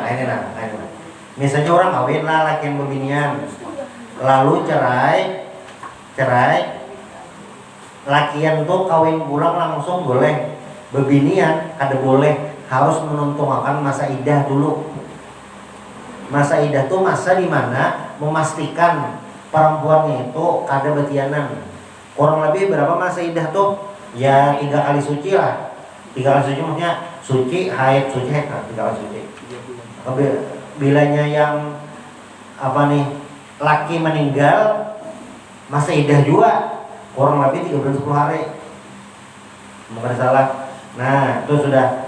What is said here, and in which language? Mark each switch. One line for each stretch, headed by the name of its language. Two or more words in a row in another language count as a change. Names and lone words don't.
Banjar: Misalnya orang kawin lah laki yang bebinian, lalu cerai, lakian tuh kawin pulang langsung boleh, bebinian kada boleh, harus menuntungakan masa idah dulu. Masa idah tuh masa dimana memastikan perempuannya itu kada betianan. Kurang lebih berapa masa idah tuh? Ya 3 kali suci lah. 3 kali suci maksudnya suci, haid, 3 kali suci. Bilanya yang apa nih, laki meninggal masa idah juga kurang lebih 3 bulan 10 hari. Bukan salah. Nah, itu sudah.